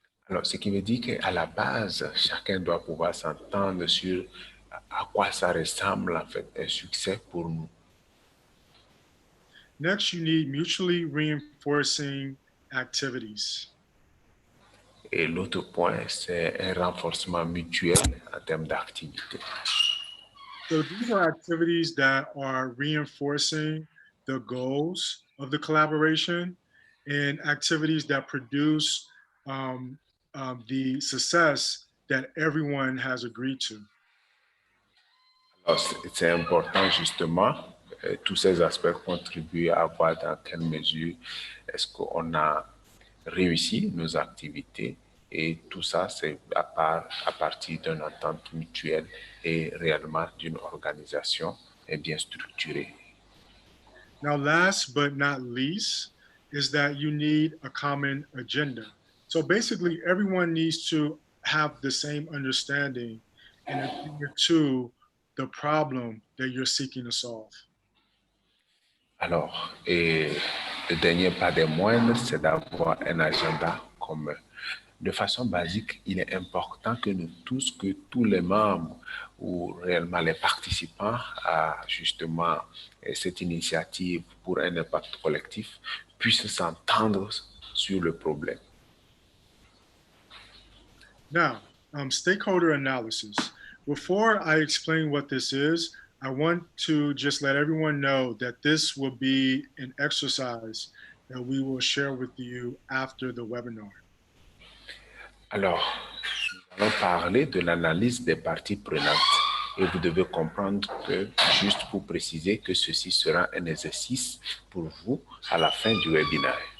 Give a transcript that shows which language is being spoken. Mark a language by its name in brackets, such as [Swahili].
[French] Alors, ce qui veut dire qu'à la base, chacun doit pouvoir s'entendre sur à quoi ça ressemble en fait un succès pour nous. [English] Next, you need mutually reinforcing activities. [French] Et l'autre point, c'est un renforcement mutuel en termes d'activité. [English] So these are activities that are reinforcing the goals of the collaboration and activities that produce the success that everyone has agreed to. [French] Alors, c'est important justement, tous ces aspects contribuent à voir dans quelle mesure est-ce qu'on a réussi nos activités, et tout ça, c'est à partir d'une entente mutuelle et réellement d'une organisation bien structurée. [English] Now, last but not least, is that you need a common agenda. So basically, everyone needs to have the same understanding and adhere to the problem that you're seeking to solve. [French] Alors, et le dernier pas des moindres, c'est d'avoir un agenda commun. De façon basique, il est important que tous les membres ou réellement les participants à justement cette initiative pour un impact collectif puissent s'entendre sur le problème. [English] Now, stakeholder analysis. Before I explain what this is, I want to just let everyone know that this will be an exercise that we will share with you after the webinar. [French] Alors, nous allons parler de l'analyse des parties prenantes. Et vous devez comprendre que, juste pour préciser, que ceci sera un exercice pour vous à la fin du webinaire.